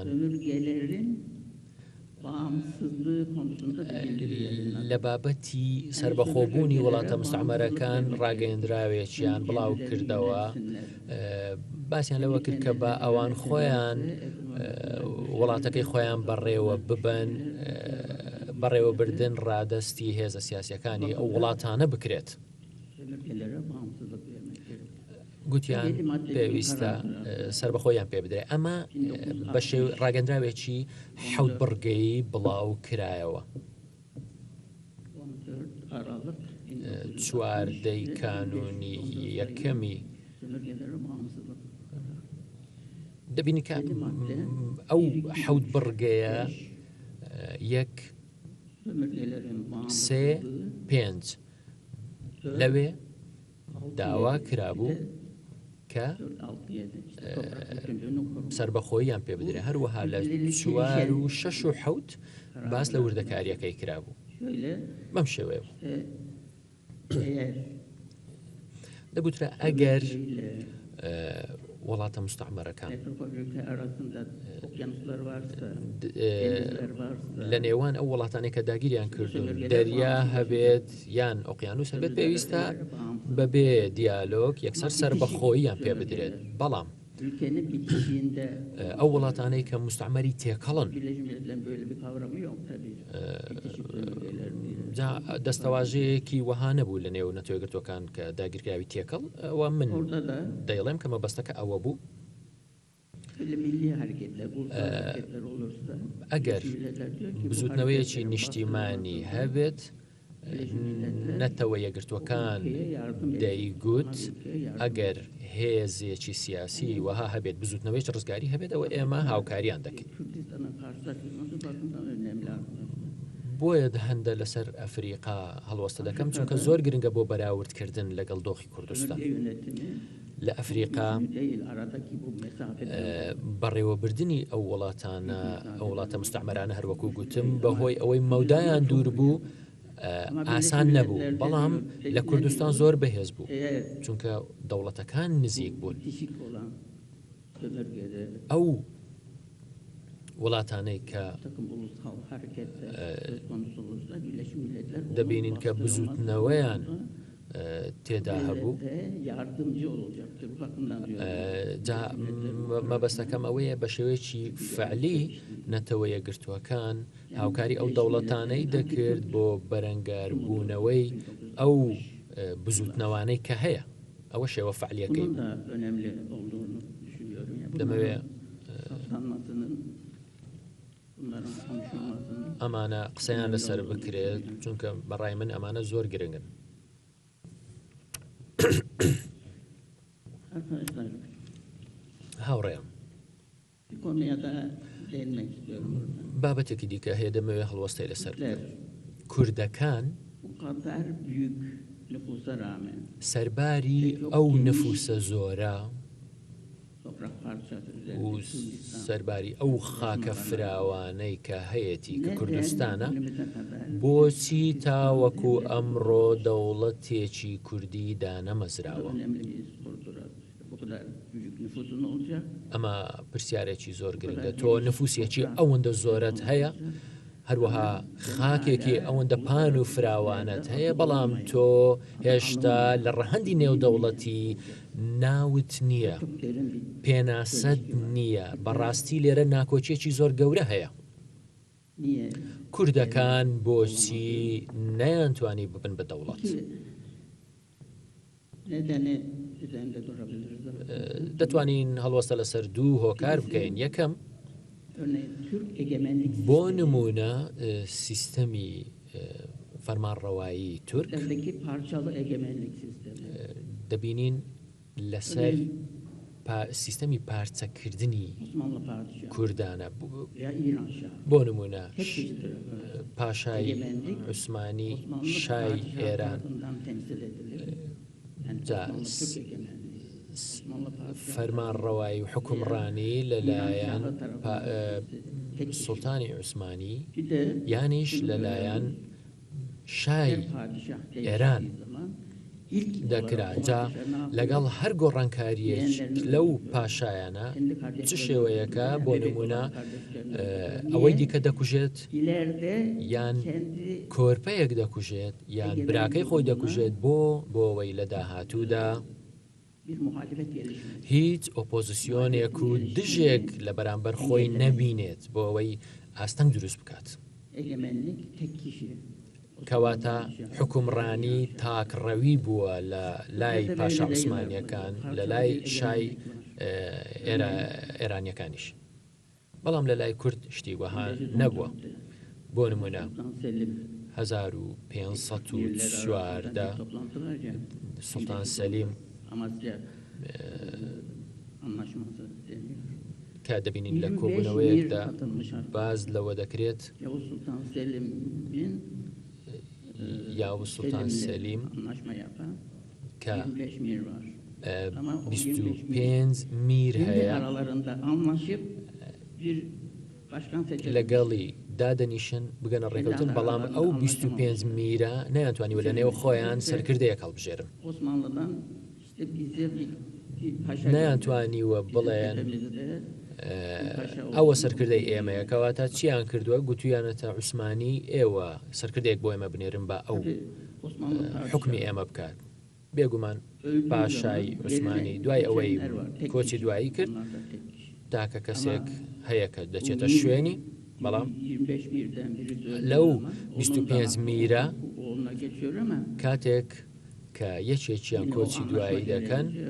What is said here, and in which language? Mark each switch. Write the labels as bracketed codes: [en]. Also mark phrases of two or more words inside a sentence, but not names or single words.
[tr] sömürgelerin bağımsızlığı konusunda bir bildiri yayınladı. [ckb] لە بابەتی سربەخۆبوونی وڵاتە مستعمەرەکان ڕاگەیەندراوێکیان بڵاو کردەوە باسییان لەوە کرد کە بە ئەوان خۆیان وڵاتەکەی خۆیان بەڕێوە ببن بەڕێوەبردن ڕادەستی هێزە سیاسیەکانی ئەو وڵاتانە بکرێت [tr] Sömürgelere bağımsızlık vermek gerekiyor. [ckb] گوتیان پێویستە سربەخۆیان پێ بدرێت ئەمە بە شێو ڕاگەندراوێکی حەوت بڕگەی بڵاو کرایەوە [tr] 14 Aralık [ckb] چواردەی کانونی یەکەمی [tr] sömürgelere bağımsızlık. [ckb] دەبینی کە ئەو حەوت بڕگەیە یەک [tr] Sömürgelerin [ckb] سێ [tr] bağımsızlığı [ckb] پێنج لەوێ داوا کرابوو کە [tr] 4-6-7 işte toprak bütünlüğünü korumak. [ckb] سربەخۆییان پێ بدرێت هەروەها لە 4 و 6 و 7 باس لە وردەکاریەکەی کرابوو [tr] Şöyle [ckb] بەم شێوەیە [tr] eğer [ckb] دەگوترا ئەگەر [tr] ile [ckb] وڵاتە مستعمەرەکان [tr] metropol ülke arasında okyanuslar varsa, denizler varsa, [ckb] لە نێوان ئەو وڵاتانی کە داگیریان کردوون دەریا هەبێت یان ئۆقیانوس هەبێت پێویستە بەبێ دیالۆگ یەکسەر سەربەخۆییان پێ بدرێت بەڵام [tr] ülkenin bitişiğinde [ckb] ئەو وڵاتانەی کە مستعمەری تێکەڵن [tr] Birleşmiş Milletler'in böyle bir kavramı yok tabii. Bitişik bölgeler diye. [ckb] جا دەستەواژەیەکی وەها نەبوو لە نێو نەتۆگرتوەکان کە داگیرکراوی تێکەڵ ئەوە من [tr] Orada da [ckb] دەیڵێم کە مەبەستەکە ئەوە بوو [tr] böyle milli hareketler, ulusal hareketler olursa [ckb] ئەگەر [tr] Birleşmiş Milletler diyor ki bu [ckb] بزوتنەوەیەکی [tr] hareketlerin [ckb] نیشتیمانی [tr] bastırılması [ckb] هەبێت [tr] Birleşmiş Milletler [ckb] نەتەوە یەکگرتوەکان [tr] ülkeye yardım edecek. [ckb] دەیگوت [tr] Ülkeye yardım [ckb] ئەگەر هێزێکی سیاسی وەها هەبێت بزوتنەوەی ڕزگاری هەبێت ئەوە ئێمە هاوکاریان دەکەین [tr] Kürdistan'a karşı açılması bakımdan önemli aslında. [ckb] بۆیە هەندە لەسەر ئەفریقا هەڵوەستە دەکەم چونکە زۆر گرنگە بۆ بەراوردکردن لەگەڵ دۆخی کوردستان [tr] Bölge yönetimi [ckb] لە ئەفریقا [tr] güçlü değil, aradaki bu mesafeden [ckb] بەڕێوەبردننی ئەو وڵاتانە ئەو وڵاتە مستعمەرانە هەروەکو گوتم بەهۆی ئەوەی مەودایان دوور بوو ئاسان نەبوو بەڵام لە کوردستان زۆر بەهێز بوو [tr] eğer [ckb] چونکە دەوڵەتەکان نزیک بوون [tr] bitişik olan sömürgede [ckb] ئەو وڵاتانەی کە [tr] takım ulusal hareketler söz konusu olursa Birleşmiş Milletler onun [ckb] دەبینین کە بزوتنەوەیان تێدا هەبوو [tr] devlete yardımcı olacaktır. Bu bakımdan diyorum. [ckb] جا مەبەستەکەم ئەوەیە بە شێوەیەکی فعلی نەتەوە یەکگرتووەکان هاوکاری ئەو دەوڵەتانەی دەکرد بۆ بەرەنگار بوونەوەی ئەو بزوتنەوانەی کە هەیە ئەوە شێوە فعلیەکەی [tr] Bunun da önemli olduğunu düşünüyorum. Yani [ckb] دەمەوێ [tr] saptanmasının, bunların konuşulmasının [ckb] ئەمانە قسەیان لەسەر بکرێت چونکە بەڕای من ئەمانە زۆر گرنگن [tr] arkadaşlar [ckb] هاوڕێم [tr] bir konuya da değinmek istiyorum burada. [ckb] بابەتێکی دیکە هەیە دەمەوێت هەڵوەستەی لەسەر [tr] Türkler [ckb] کوردەکان [tr] bu kadar büyük nüfusa rağmen [ckb] سەرباری ئەو نفوسە زۆرە [tr] toprak parçası [ckb] و [tr] üzerinde Kürdistan [ckb] سەرباری ئەو خاکە فراوانەی کە هەیەی کە کوردستانە [tr] günümüze kadar [ckb] بۆچی تاوەکو ئەمڕۆ دەوڵەتێکی کوردی دانەمەزراوە [tr] önemli bir sorudur. Bu kadar büyük nüfusun olacak. [ckb] ئەمە پرسیارێکی زۆر گرنگە تۆ نفوسێکی ئەوەندە زۆرت هەیە هەروەها خاکێکی ئەوەندە پان و فراوانت هەیە بەڵام تۆ هێشتا لە ڕەهەندی نێودەوڵەتی ناوت نییە [tr] Çok derin bir [ckb] پێناسەد نییە بەڕاستی لێرە ناکۆچێکی زۆر گەورە هەیە [tr] niye? [ckb] کوردەکان بۆچی نەیانتوانی ببن بە دەوڵەت [tr] Ki nedeni üzerinde durabiliriz. [ckb] دەتوانین هەڵوەستە لەسەر دوو هۆکار بکەین یەکەم [tr] Örneğin Türk egemenlik [ckb] بۆ نمونە سیستەمی فەرمانڕەوایی تورک [tr] sistemdeki parçalı egemenlik sistemi. [ckb] دەبینین لەسەر سیستەمی پارچەکردنی [tr] Osmanlı padişahı [ckb] کوردانە [tr] veya İran şahı. [ckb] بۆ نمونە [tr] Tek kişidir. [ckb] پاشای عوسمانی [tr] Osmanlı [ckb] شای [tr] padişahı [ckb] ئێران [tr] tarafından temsil edilir. Yani [ckb] Ja, [tr] Osmanlı Türk egemenliği. Osmanlı padişahı [ckb] فەرمانڕەوایی و حکومڕانی لەلایەن سوڵتانی عوسمانی [tr] bir de [ckb] یانیش لەلایەن شای [tr] her padişah İran değiştiği zaman ilk [ckb] دەکرا [tr] olarak [ckb] جا [tr] o padişah ne [ckb] لەگەڵ [tr] yapıyor? [ckb] هەر گۆڕانکاریەک لەو پاشایانە چ شێوەیەکە بۆ نمونە ئەوەی دیکە دەکوژێت [tr] İleride [ckb] یان [tr] kendi [ckb] کۆرپەیەک دەکوژێت یان براکەی خۆی دەکوژێت بۆ ئەوەی لە داهاتوودا [tr] bir muhalefet gelişmesi. [ckb] هیچ ئۆپۆزیسیۆنێک و دژێک لە بەرامبەر خۆی نەبینێت بۆ ئەوەی ئاستەنگ دروست بکات [tr] Egemenlik tek kişi. کەواتە حکومڕانی تاکڕەوی بووە لە لای پاشا عوسمانیەکان لە لای شای ئێرانیەکانیش بەڵام لە لای کورد شتی وەها نەبووە بۆ نمونە Sultan Selim 1514 toplantı var ya. [ckb] سوڵتان سەلیم [tr] Amasya anlaşması deniyor. [ckb] کە دەبینین لە 25 کۆبوونەوەیەکدا [tr] mir katılmış artık. [ckb] باز لەوە دەکرێت [tr] Yavuz Sultan Selim'in [ckb] یاو سوڵتان سەلیم [tr] anlaşma yapan [ckb] کە [tr] 25 mir var. [ckb] 25 میر [tr] Kendi [ckb] هەیە [tr] aralarında anlaşıp bir başkan seçilmiş. [ckb] لەگەڵی دادەنیشن بگەنە ڕێکەوتن بەڵام ئەو 25 میرە نەیانتوانیوە لە نێو خۆیان سەرکردەیەک هەڵبژێرن [tr] Osmanlı'dan işte bize bir paşa [ckb] نەیانتوانیوە بڵێن ئەوە سەرکردەی ئێمەیە کەواتە چیان کردووە گوتویانەتە عوسمانی ئێوە سەرکردێک بۆ ئێمە بنێرن بە ئەو حکمی ئێمە بکات بێگومان پاشای عوسمانی دوای ئەوەی کۆچی دوایی کرد تاکە کەسێک هەیە کە دەچێتە شوێنی بەڵام لەو 25 میرە کاتێک کە یەکێکیان کۆچی دوایی دەکەن